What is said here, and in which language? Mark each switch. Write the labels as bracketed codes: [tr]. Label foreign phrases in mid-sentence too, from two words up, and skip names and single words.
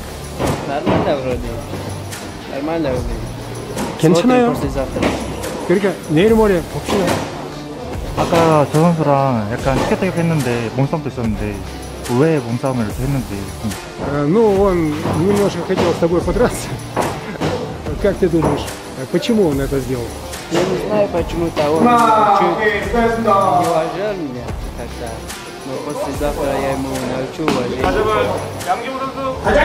[ru] Нормально вроде. Нормально вроде. [ko] 괜찮아요. [ru] Послезавтра. [ko] 그러니까 내일 모레 봅시다. 아까 저 선수랑 약간 티격태격 했는데 몸싸움도 있었는데 왜 몸싸움을 이렇게 했는지 [ru] Ну, он немножко хотел с тобой подраться. Как ты думаешь, почему он это сделал? Я не знаю, почему-то он чуть не уважал меня как-то. Но послезавтра я ему научу уважение. [ko] 양기호 선수.